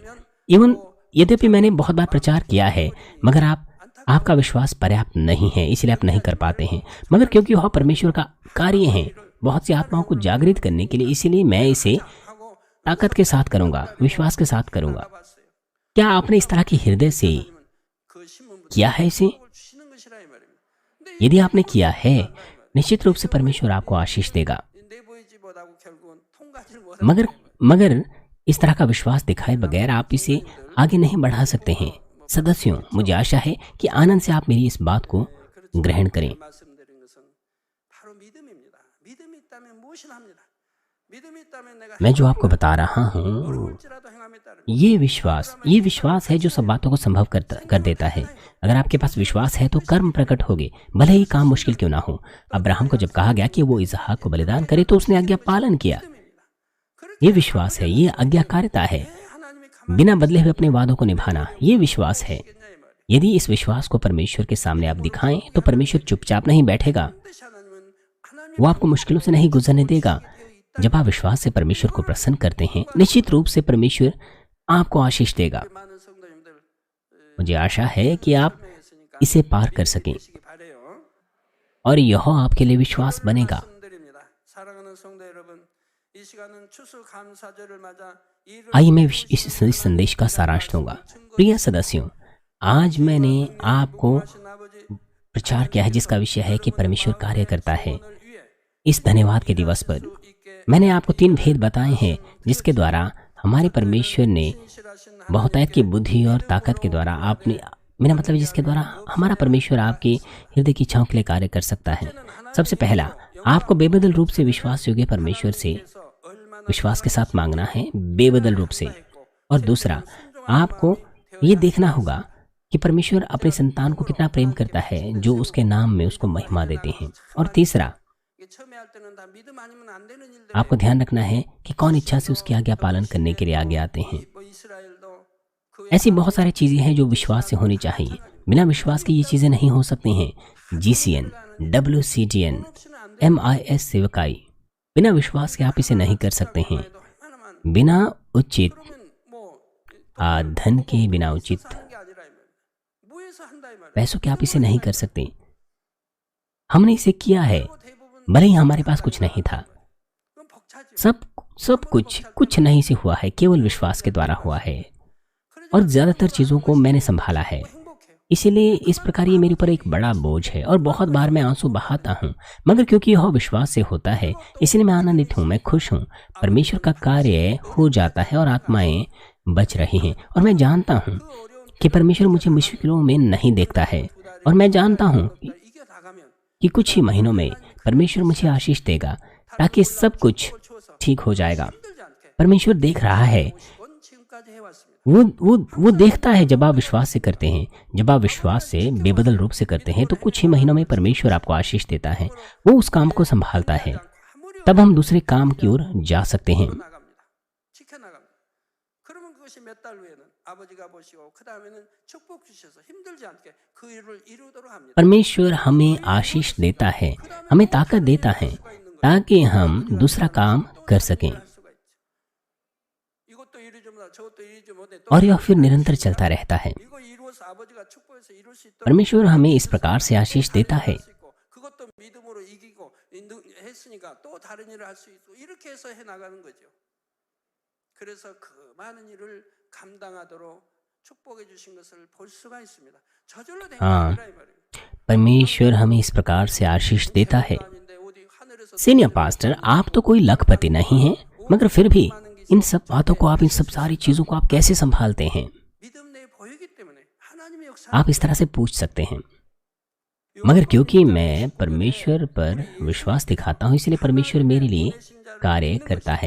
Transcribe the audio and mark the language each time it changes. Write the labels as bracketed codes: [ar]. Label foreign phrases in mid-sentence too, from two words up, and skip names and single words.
[hi] यद्यपि मैंने बहुत बार प्रचार किया है, मगर आपका विश्वास पर्याप्त नहीं है, इसलिए आप नहीं कर पाते हैं। मगर क्योंकि वह परमेश्वर का कार्य है बहुत सी आत्माओं को जागृत करने के लिए, इसीलिए मैं इसे ताकत के साथ करूंगा, विश्वास के साथ करूंगा। [ko] 봤어요. [hi] क्या आपने इस तरह की हृदय से [ko] 그 신문부터 [hi] किया है इसे? [ko] 주시는 것이라 이 말입니다. 근데 [hi] यदि आपने किया है, निश्चित रूप से परमेश्वर आपको आशीष देगा। [ko] 내보이지 못하고 결국은 통과하지 [hi] मगर मगर इस तरह का विश्वास दिखाए बगैर आप इसे आगे नहीं बढ़ा सकते हैं। सदस्यों, मुझे आशा है कि आनंद से आप मेरी इस बात को ग्रहण करें। [ko] 말씀드린 것은 바로 믿음입니다. 믿음이 있다면 무엇이나 합니다. 믿음이 있다면 내가 [hi] मैं जो आपको बता रहा हूँ, [ko] 어려울지라도 행함에 따르면 [hi] ये विश्वास है जो सब बातों को संभव कर देता है। अगर आपके पास विश्वास है तो कर्म प्रकट होंगे, भले ही काम मुश्किल क्यों ना हो। अब्राहम को जब कहा गया कि वो इसहाक को बलिदान करे तो उसने आज्ञा पालन किया। ये विश्वास है, ये आज्ञाकारिता है। [ko] 하나님이 [hi] बिना बदले हुए अपने वादों को निभाना, ये विश्वास है। [ko] 가만히 이 말이에요. [hi] यदि इस विश्वास को परमेश्वर के सामने आप दिखाएं तो परमेश्वर चुपचाप नहीं बैठेगा, [ko] 반드시 하나님은 하나님의 [hi] वो आपको मुश्किलों से नहीं गुजरने देगा। जब आप विश्वास से परमेश्वर को प्रसन्न करते हैं, निश्चित रूप से परमेश्वर आपको आशीष देगा। [ko] 많은 성도님들 [hi] मुझे आशा है कि आप [ko] 했으니까 [hi] इसे पार कर सकें [ko] 되시기 바래요. [hi] और यह आपके लिए विश्वास बनेगा। [ko] 말씀드립니다. 사랑하는 성도 여러분, 이 시간은 추수감사절을 맞아 이를 [hi] आइए मैं इस संदेश का सारांश दूंगा। प्रिय सदस्यों, आज मैंने आपको [ko] 하신 아버지 [hi] प्रचार किया है जिसका विषय है कि परमेश्वर कार्य करता है। [ko] 오늘 위에 [hi] इस धन्यवाद के दिवस पर [ko] 있게 [hi] मैंने आपको 3 भेद बताए हैं जिसके द्वारा हमारे परमेश्वर ने [ko] 신실하신 [hi] बहुतायत की बुद्धि और ताकत के द्वारा आपने, मेरा मतलब है जिसके द्वारा हमारा परमेश्वर आपके हृदय की इच्छाओं के लिए कार्य कर सकता है। सबसे पहला, आपको बेबदल रूप से विश्वास योग्य परमेश्वर से [ko] 얼마나 [hi] विश्वास के साथ मांगना है, बेबदल रूप से। और दूसरा, आपको ये देखना होगा कि परमेश्वर अपने संतान को कितना प्रेम करता है जो उसके नाम में उसको महिमा देते हैं। और तीसरा, [ko] 이게 처음에 할 때는 다 믿음 아니면 안 되는 일들. [hi] आपको ध्यान रखना है कि कौन इच्छा से उसकी आज्ञा पालन करने के लिए आगे आते हैं। [ko] 뭐 이스라엘도 그 [hi] ऐसी बहुत सारी चीजें हैं जो विश्वास से होनी चाहिए। बिना विश्वास के ये चीजें नहीं हो सकती हैं। GCN, WCGN, MIS सेवकाई, बिना विश्वास के आप इसे नहीं कर सकते हैं। [ko] 하나만 [hi] बिना उचित [ko] 그러면 뭐 [hi] धन के, बिना उचित [ko] 하는 게 아니라 이 말이에요. 무에서 한다 이 말이에요. [hi] पैसों के आप इसे नहीं कर सकते। हमने इसे किया है, [ko] 그리고 대부분 [hi] भले ही हमारे पास कुछ नहीं था। [ko] 그건 벅차죠. [hi] सब कुछ नहीं से हुआ है, केवल विश्वास के द्वारा हुआ है। और ज्यादातर चीजों को मैंने संभाला है, [ko] 행복해요. [hi] इसीलिए इस प्रकार ये मेरे ऊपर एक बड़ा बोझ है और बहुत बार मैं आंसू बहाता हूँ। मगर क्योंकि यह विश्वास से होता है, इसलिए मैं आनंदित हूँ, मैं खुश हूँ। परमेश्वर का कार्य हो जाता है और आत्माएं बच रही हैं। और मैं जानता हूँ कि परमेश्वर मुझे मुश्किलों में नहीं देखता है। और मैं जानता हूँ [ko] 이겨 나가면 [hi] कि कुछ ही महीनों में परमेश्वर मुझे आशीष देगा, ताकि सब कुछ ठीक हो जाएगा। [ko] 힘들지 않게 [hi] परमेश्वर देख रहा है, [ko] 원 지금까지 해왔습니다. [hi] वो देखता है। जब आप विश्वास से करते हैं, जब आप विश्वास से बेबदल रूप से करते हैं, तो कुछ ही महीनों में परमेश्वर आपको आशीष देता है। वो उस काम को संभालता है, [ko] 아무리 [hi] तब हम दूसरे काम की ओर जा सकते हैं। [ko] 나갑니다. 지켜나갑니다. 그러면 그것이 몇 달 후에는 아버지가 보시고 그 다음에는 축복 주셔서 힘들지 않게 그 일을 이루도록 합니다. [hi] परमेश्वर हमें आशीष देता है, हमें ताकत देता है ताकि हम दूसरा काम कर सकें। [ko] 할 수가 있죠. 이것도 이루지 못하고 저것도 이루지 못해 또 [hi] और यह फिर निरंतर चलता रहता है। [ko] 이거 이루어서 아버지가 축복해서 이룰 수 있도록 [hi] परमेश्वर हमें इस प्रकार से आशीष देता है। [ko] 수 있고, 그것도 믿음으로 이기고 했으니까 또 다른 일을 할 수 있고 이렇게 해서 해 나가는 거죠. 그래서 그 많은 일을 감당하도록 축복해 주신 것을 볼 수가 있습니다. 저절로 된 게 [hi] हाँ। [ko] 아니라 이 말이에요. [hi] परमेश्वर हमें इस प्रकार से आशीष देता है। [ko] 아닌데 어디 하늘에서 [en] senior pastor, [hi] आप तो कोई लखपति नहीं हैं, मगर फिर भी इन सब बातों को आप, इन सब सारी चीजों को आप कैसे संभालते हैं? [ko] 믿음 내에 보이기 때문에 하나님의 역사 [hi] आप इस तरह से पूछ सकते हैं। मगर क्योंकि मैं परमेश्वर पर विश्वास दिखाता हूँ, इसलिए परमेश्वर मेरे लिए कार्य करता है।